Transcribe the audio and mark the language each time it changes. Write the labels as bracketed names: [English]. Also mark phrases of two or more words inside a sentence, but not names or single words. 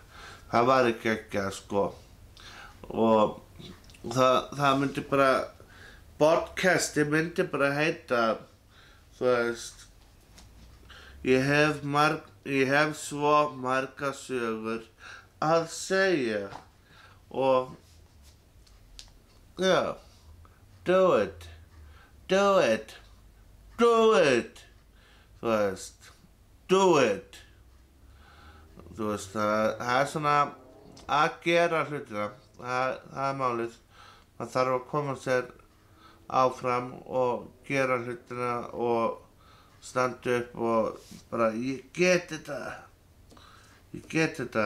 [Icelandic] Það var ekki geggjað sko og það myndi bara, podcasti myndi bara heita, þú veist, ég hef svo marga sögur að segja og já, [English] do it, [Icelandic] þú veist, [English] do it. [Icelandic] Þú veist, það er svona að gera hlutina, það er málið. Man þarf að koma sér áfram og gera hlutina og standa upp og bara, ég get þetta.